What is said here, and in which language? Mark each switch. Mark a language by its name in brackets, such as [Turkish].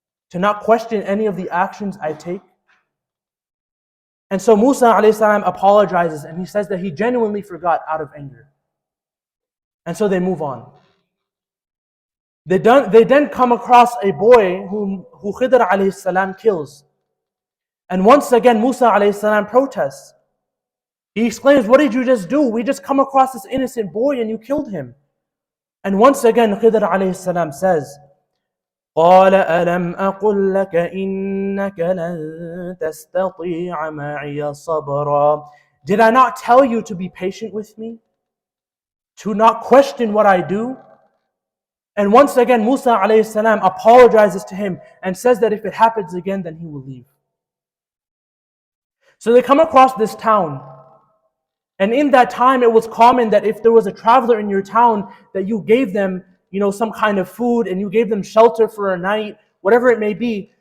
[English] To not question any of the actions I take? And so Musa alayhi salam apologizes, and he says that he genuinely forgot out of anger. And so they move on. They then come across a boy who Khidr alayhi salam kills. And once again, Musa alayhi salam protests. He exclaims, what did you just do? We just come across this innocent boy and you killed him. And once again, Khidr alayhi salam says, [Arabic] قَالَ أَلَمْ أَقُلْ لَكَ إِنَّكَ لَن تَسْتَطِيعَ مَعِيَ صَبْرًا. [English] Did I not tell you to be patient with me? To not question what I do? And once again, Musa alayhi salam apologizes to him and says that if it happens again, then he will leave. So they come across this town. And in that time, it was common that if there was a traveler in your town, that you gave them, some kind of food, and you gave them shelter for a night, whatever it may be.